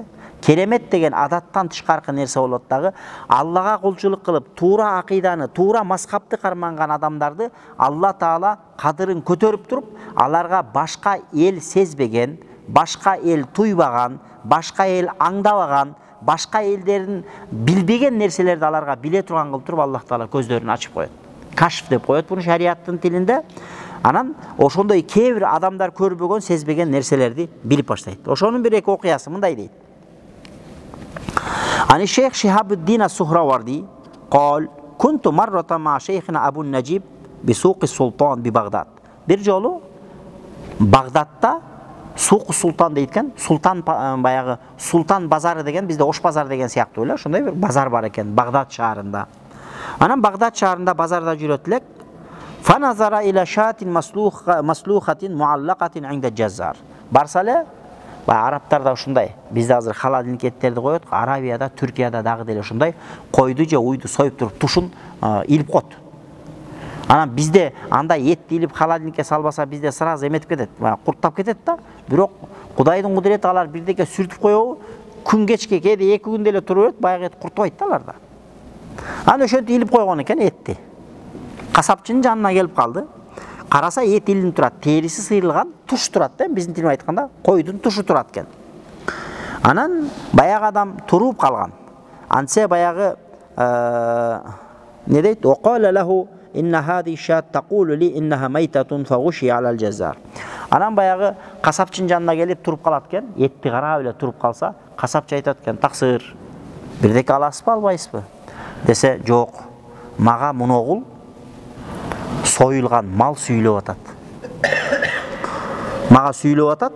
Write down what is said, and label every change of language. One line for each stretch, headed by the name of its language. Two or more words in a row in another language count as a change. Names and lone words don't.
Kyrgyz: Керемет деген адаттан тышкаркы нерсе болот дагы. Аллага кулчулук кылып, туура акыйданы, туура мазхабты карманган адамдарды Алла Таала кадырын көтөрүп туруп, аларга башка эл сезбеген, башка эл туйбаган, башка эл аңдабаган, башка элдердин билбеген нерселерди аларга биле турган кылып туруп Аллах Таала көздөрүн ачып коет. Кашф деп коет буну шариаттын тилинде. Анан ошондой кээ бир адамдар көрбөгөн, сезбеген нерселерди билип баштайт. Ошонун бир эки окуясы мындай дейт.
Arabic: عن الشيخ شهاب الدين السهروردي قال كنت مرة مع شيخنا أبو النجيب بسوق السلطان ببغداد.
Kyrgyz: Bir жолу Багдадта
Arabic: سوق السلطان
Kyrgyz: дейткен, султан баягы султан базары деген, бизде ош базар деген сыяктуу эле, ошондой бир базар бар экен Багдад шаарында. Анан Багдад шаарында базарда жүрөт элек.
Arabic: فنظر إلى شاة مسلوخة معلقة عند الجزار.
Kyrgyz: Барса эле арабтар да ушундай. Бизде азыр холодильниктерди коет, Арабияда, Түркияда дагы деле ушундай койду же уйду союп туруп тушун илип коет. Анан бизде андай этти илип холодильникке салбаса бизде сразу эметип кетет, курттап кетет да. Бирок Кудайдын кудурети алар бирдеке сүртүп коебу, күн кечке кээде 2 күн деле туруп берет, баягы эт куртубайт да аларда. Анан ошентип илип койгон экен этти. Касапчынын жанына келип калды. Караса эт илинип турат, териси сыйрылган, туш турат да, биздин тилмен айтканда, койдун тушу турат экен. Анан баягы адам туруп калган. Антсе баягы не дейт?
Arabic: فقال له إن هذه الشاة تقول لي إنها ميتة فغشي على الجزار.
Kyrgyz: Анан баягы касапчынын жанына келип туруп калат экен, этти карап эле туруп калса, касапчы айтат экен, "Таксыр, бирдеке аласызбы, албайсызбы?" Десе, "Жок, мага муногул союлган мал сүйлөп атат. Мага сүйлөп атат.